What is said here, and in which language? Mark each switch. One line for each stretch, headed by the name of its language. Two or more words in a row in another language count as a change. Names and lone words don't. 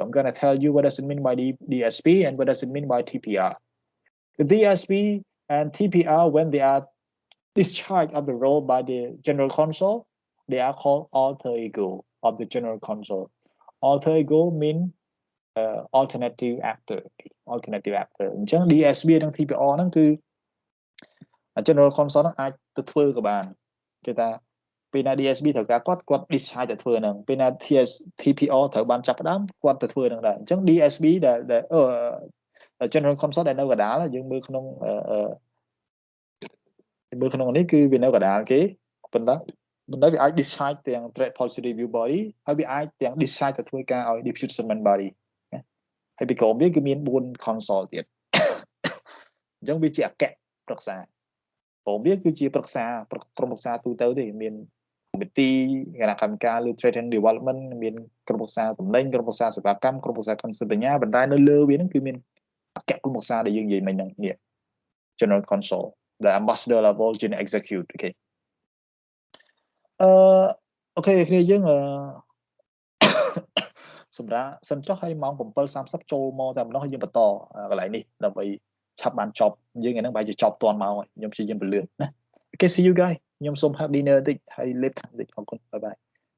English: I'm gonna tell you what does it mean by the DSP and what does it mean by TPR. The DSP and TPR, when they are discharged of the role by the General Council, they are called alter ego of the General Council. Alter ego mean alternative actor. Alternative actor.
Khmer: អញ្ចឹង DSB និង TPR ហ្នឹងគឺ
English: general console
Khmer: ហ្នឹងអាចទៅធ្វើក៏បានគេថាពេលណា DSB ត្រូវការគាត់ decide ទៅធ្វើហ្នឹងពេលណា TPO ត្រូវបានចាប់ផ្ដើមគាត់ទៅធ្វើហ្នឹងដែរអញ្ចឹង DSB ដែល
English: general console
Khmer: ដែលនៅកណ្ដាលយើងមើលក្នុង នេះគឺវានៅកណ្ដាលគេប៉ុន្តែវាអាច decide ទាំង
English: trade policy review body
Khmer: ហើយវាអាចទាំង decide ទៅធ្វើការឲ្យ dispute
English: settlement body
Khmer: ហើយពីក្រោមវាគឺមាន4 console ទៀតអញ្ចឹងវាជាអគ្គប្រឹក្សាព្រោះវាគឺជាប្រឹក្សាក្រុមប្រឹក្សាទូទៅទេមាន committee គណៈកម្មការលើ
English: trade and development
Khmer: មានក្រុមប្រឹក្សាតំណែងក្រុមប្រឹក្សាសេវាកម្មក្រុមប្រឹក្សាកម្មសិទ្ធិបញ្ញាប៉ុន្តែនៅលើវាហ្នឹងគឺមានអគ្គក្រុមប្រឹក្សាដែលយើងនិយាយមិញហ្នឹងនេះ
English: general console the ambassador level general execute
Khmer: អូខេ អូខេគ្នាយើងសម្រាប់សិនចុះឲ្យម៉ោង 7:30 ចូលមកតែម្ដងហើយយើងបន្តកន្លែងនេះដើម្បីឆាប់បានចប់យើងថ្ងៃហ្នឹងបែរជាចប់តាន់ម៉ោងហើយខ្ញុំព្យាយាមពន្លឿនណាអូខេ
English: see you guys
Khmer: ខ្ញុំសូម
English: have dinner
Khmer: តិចហើយលេបខាងតិចអរគុណ
English: bye bye